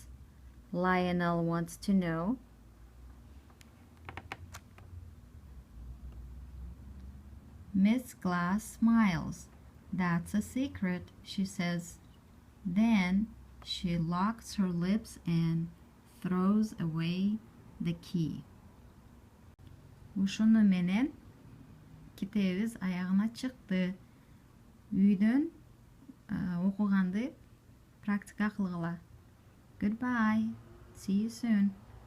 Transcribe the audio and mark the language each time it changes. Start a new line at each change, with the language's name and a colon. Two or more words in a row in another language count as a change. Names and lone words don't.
English: Lionel wants to know. Miss Glass smiles. That's a secret, she says. Then she locks her lips and throws away the key.
Kyrgyz: Ушуну менен китебиз аягына чыкты. Үйдөн окуганды практика кылгыла.
English: Goodbye. See you soon.